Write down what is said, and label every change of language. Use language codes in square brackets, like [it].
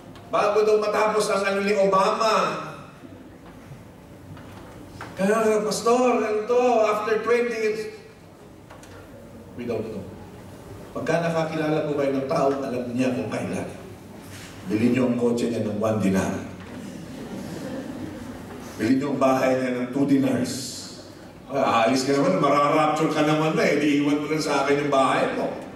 [tl] Bago daw matapos ang ni Obama. Kaya, [en] Pastor, after 20 years, we don't know. [tl] Pagka nakakilala po kayo ng tao, alam niya kung kailan. Bilhin niyo ang kotse niya ng 1 dinar. Bilhin niyo ang bahay niya ng 2 dinars. Aalis ka naman, mararapture ka naman na, iiwan mo lang sa akin yung bahay mo.